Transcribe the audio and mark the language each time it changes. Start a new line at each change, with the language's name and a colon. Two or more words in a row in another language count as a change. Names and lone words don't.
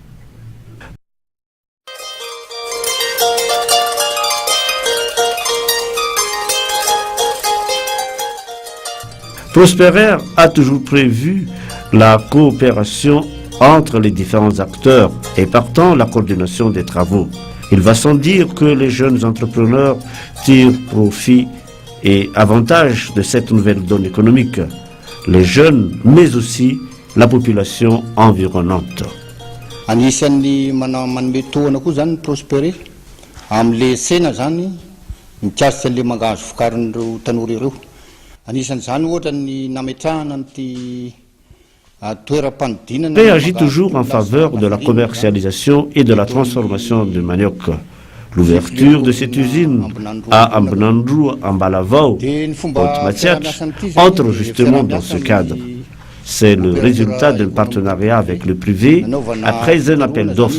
French: Prosperer a toujours prévu la coopération entre les différents acteurs et partant la coordination des travaux. Il va sans dire que les jeunes entrepreneurs tirent profit et avantage de cette nouvelle donne économique. Les jeunes, mais aussi la population environnante.
Malagasy: Anisan'ny manome tohana koa zany Prospérer am'le sena zany mikasika le mangahazo vokarin'ireo tanora ireo. Anisan'izany ohatra ny nametrahana an'ity
French: réagit toujours en faveur de la commercialisation et de la transformation du manioc. L'ouverture de cette usine à Ambenandroua, en Balavao, Haute-Matziat, entre justement dans ce cadre. C'est le résultat d'un partenariat avec le privé après un appel d'offres.